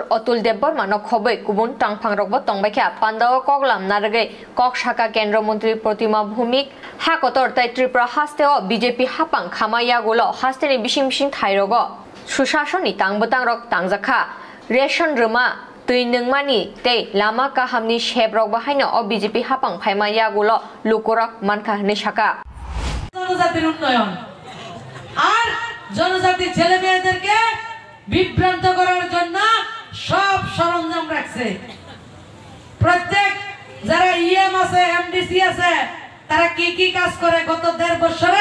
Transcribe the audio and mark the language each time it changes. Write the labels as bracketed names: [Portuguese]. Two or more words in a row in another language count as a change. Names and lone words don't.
[Kok Borok] Atul Debbarma no Khoboi Kubun Tangphangrokbo Tongbaikha Pandao Koglam Naragai Kok Shaka Kendra Montri Pratima Bhumik Hakotor Tai Tripura Hasteo BJP Hapang Khamaya Gulo Hasteni Bishing Thairogo Sushashoni Tangbatangrok Tangjaka Ration Rama Tuinungmani Te Lama Kahamni Shebrok Bahaino o BJP Hapang Phaimaya Gulo Lukorak Manka Nishaka [Bangla] জনজাতি ছেলে মেয়েদেরকে বিভ্রান্ত করার জন্য সব সরঞ্জাম রাখছে প্রত্যেক যারা ইএম আছে এমডিসি আছে তারা কি কি কাজ করে গত 1.5 বছরে